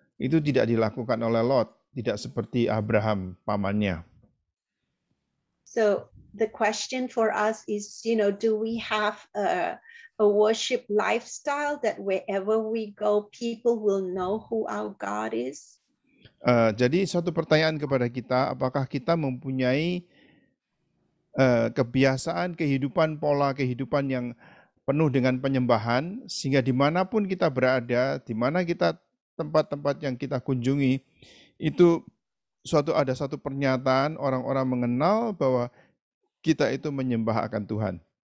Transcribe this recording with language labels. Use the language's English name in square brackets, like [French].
[Indonesian] Itu tidak dilakukan oleh Lot, tidak seperti Abraham pamannya. [English] So the question for us is, do we have a worship lifestyle that wherever we go, people will know who our God is? [Indonesian] Jadi satu pertanyaan kepada kita, apakah kita mempunyai kebiasaan kehidupan, pola kehidupan yang penuh dengan penyembahan, sehingga dimanapun kita berada, di mana kita tempat-tempat yang kita kunjungi, itu ada satu pernyataan orang-orang mengenal bahwa kita itu menyembah akan Tuhan.